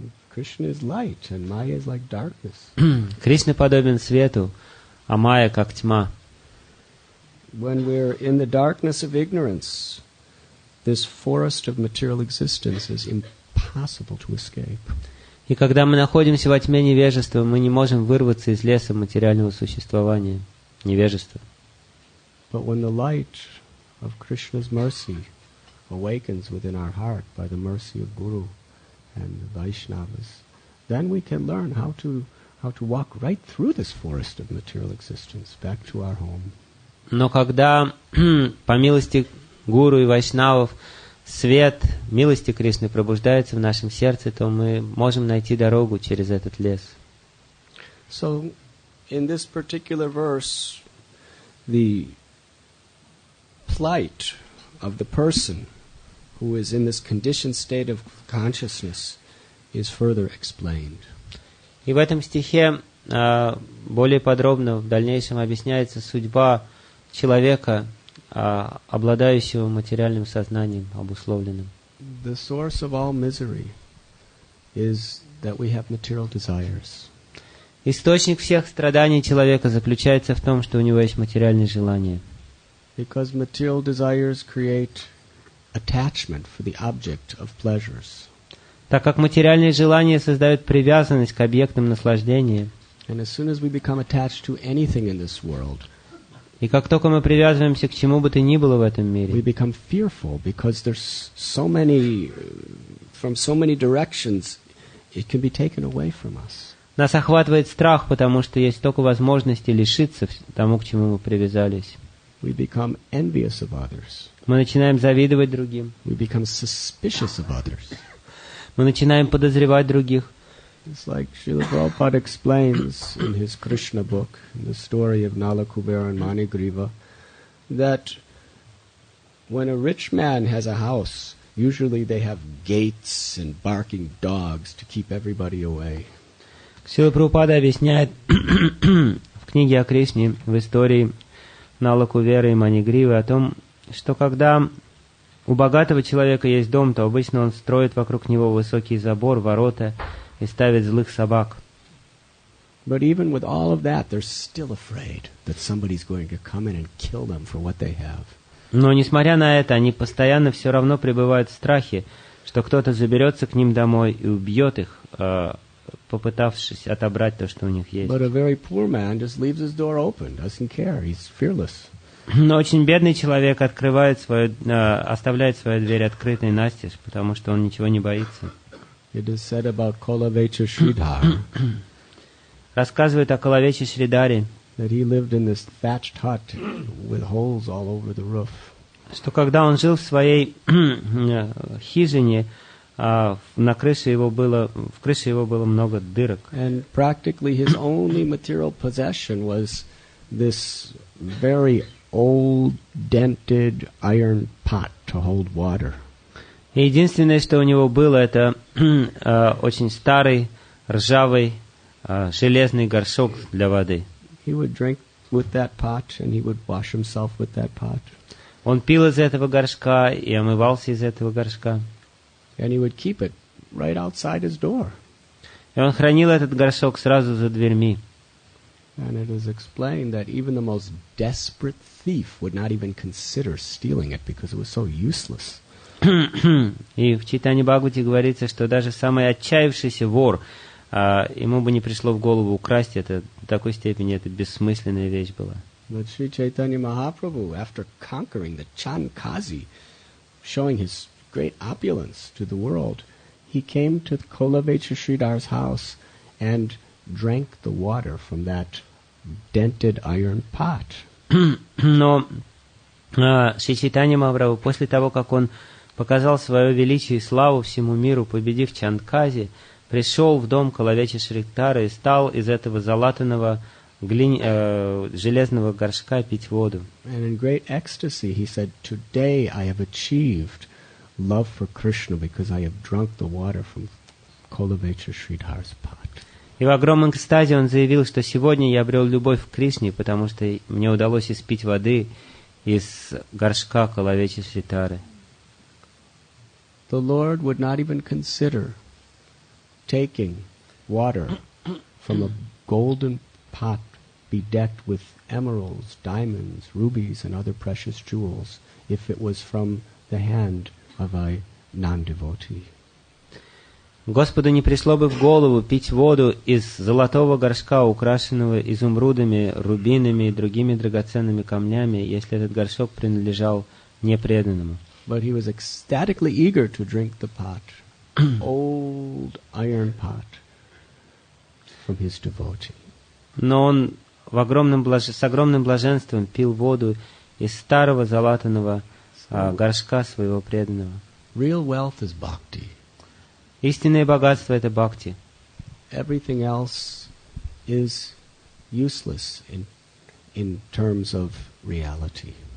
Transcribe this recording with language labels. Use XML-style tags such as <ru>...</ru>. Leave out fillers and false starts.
<en>Krishna is light and Maya is like darkness.</en> <ru>Кришна подобен свету, а Майя как тьма.</ru> <en>When we're in the darkness of ignorance, this forest of material existence is impossible to escape.</en> <ru>И когда мы находимся во тьме невежества, мы не можем вырваться из леса материального существования, невежества.</ru> <en>But when the light of Krishna's mercy awakens within our heart by the mercy of Guru and the Vaishnavas, then we can learn how to walk right through this forest of material existence back to our home.</en> <ru>Но когда, по милости Гуру и Вайшнавов, свет милости Кришны пробуждается в нашем сердце, то мы можем найти дорогу через этот лес.</ru> <en>So, in this particular verse, the plight of the person who is in this conditioned state of consciousness is further explained.</en> <ru>И в этом стихе более подробно в дальнейшем объясняется судьба человека, обладающего материальным сознанием обусловленным.</ru> <en>The source of all misery is that we have material desires.</en> <ru>Источник всех страданий человека заключается в том, что у него есть материальные желания.</ru> <en>Because material desires create attachment for the object of pleasures.</en> <ru>Так как материальные желания создают привязанность к объектам наслаждения.</ru> <en>And as soon as we become attached to anything in this world,</en> <ru>и как только мы привязываемся к чему бы то ни было в этом мире,</ru> <en>we become fearful because there's so many, from so many directions, it can be taken away from us.</en> <ru>Нас охватывает страх, потому что есть столько возможностей лишиться тому, к чему мы привязались.</ru> <en>We become envious of others.</en> <ru>Мы начинаем завидовать другим.</ru> <en>We become suspicious of others.</en> <ru>Мы начинаем подозревать других.</ru> <en>It's like Srila Prabhupada explains in his Krishna book, in the story of Nala Kubera and Manigriva, that when a rich man has a house, usually they have gates and barking dogs to keep everybody away.</en> <ru>Шрила Прабхупада объясняет в книге о Кришне, в истории Нала Куверы и Манигривы, о том, что когда у богатого человека есть дом, то обычно он строит вокруг него высокий забор, ворота и ставит злых собак.</ru> <en>But even with all of that, they're still afraid that somebody's going to come in and kill them for what they have.</en> <ru>Но несмотря на это, они постоянно все равно пребывают в страхе, что кто-то заберется к ним домой и убьет их, попытавшись отобрать то, что у них есть.</ru> <en>But a very poor man just leaves his door open, doesn't care, he's fearless.</en> <ru>Но очень бедный человек оставляет свою дверь открытой настежь, потому что он ничего не боится.</ru> <en>It is said about Kolavecha Sridhar</en> <ru>Рассказывает о Колавече Шридаре,</ru> <en>that he lived in this thatched hut with holes all over the roof.</en> <ru>Что когда он жил в своей хижине, в крыше его было много дырок.</ru> <en>And practically his only material possession was this very old dented iron pot to hold water.</en> <ru>И единственное, что у него было, это очень старый, ржавый, железный горшок для воды.</ru> <en>He would drink with that pot and he would wash himself with that pot.</en> <ru>Он пил из этого горшка и омывался из этого горшка.</ru> <en>And he would keep it right outside his door.</en> <ru>И он хранил этот горшок сразу за дверьми.</ru> <en>And it is explained that even the most desperate thief would not even consider stealing it because it was so useless.</en> <ru>И в Чайтанья Бхагавати говорится, что даже самый отчаявшийся вор, ему бы не пришло в голову украсть это, в такой степени это бессмысленная вещь была.</ru> <en>But Sri Chaitanya Mahaprabhu, after conquering the Chankazi, showing his great opulence to the world, he came to Kolavecha Sridhar's house and drank the water from that dented iron pot.</en> <ru>Но Шри Чайтанья Махапрабху, после того, как он показал свое величие и славу всему миру, победив Чанкази, пришел в дом Колавечи Шридхара и стал из этого залатанного железного горшка пить воду.</ru> <en>And in great ecstasy he said, "Today I have achieved love for Krishna because I have drunk the water from Kolavecha Sridhar's pot."</en> <ru>И в огромном экстазе он заявил, что сегодня я обрел любовь к Кришне, потому что мне удалось испить воды из горшка Колавечи Шридхары.</ru> <en>The Lord would not even consider taking water from a golden pot bedecked with emeralds, diamonds, rubies, and other precious jewels if it was from the hand of a non-devotee.</en> <ru>Господу не пришло бы в голову пить воду из золотого горшка, украшенного изумрудами, рубинами и другими драгоценными камнями, если этот горшок принадлежал непреданному.</ru> <en>But he was ecstatically eager to drink the pot, old iron pot, from his devotee.</en> <ru>Но он с огромным блаженством пил воду из старого залатанного горшка своего преданного.</ru> <en>Real wealth is bhakti.</en> <ru>Истинное богатство — это бхакти.</ru> <en>Everything else is useless in terms of reality.</en>